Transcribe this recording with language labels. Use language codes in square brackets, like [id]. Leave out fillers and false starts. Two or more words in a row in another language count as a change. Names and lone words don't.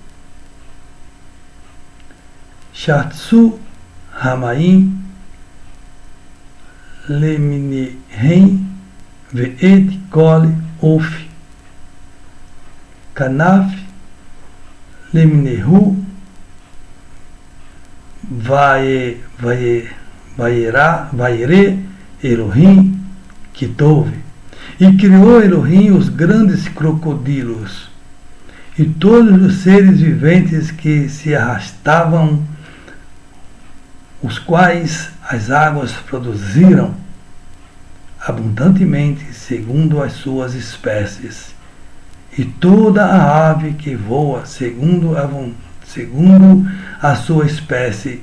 [he] שרצו המים למינהם ואת כל עוף כנף למינהו וירא אלהים כי טוב. [pt] E criou Elohim os grandes crocodilos e todos os seres viventes que se arrastavam, os quais as águas produziram abundantemente segundo as suas espécies, e toda a ave que voa segundo a sua espécie.